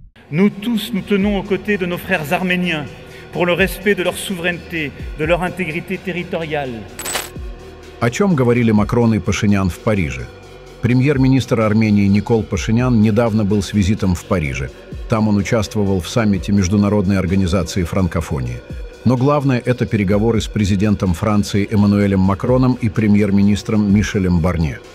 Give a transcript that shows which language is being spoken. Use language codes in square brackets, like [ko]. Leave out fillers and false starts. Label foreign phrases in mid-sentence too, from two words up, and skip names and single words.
[fr] Nous tous, nous tenons aux côtés de nos frères arméniens pour le respect de leur souveraineté, de leur intégrité territoriale. [ru] О чем говорили Макрон и Пашинян в Париже? Премьер-министр Армении Никол Пашинян недавно был с визитом в Париже. Там он участвовал в саммите Международной организации франкофонии. Но главное – это переговоры с президентом Франции Эммануэлем Макроном и премьер-министром Мишелем Барнье.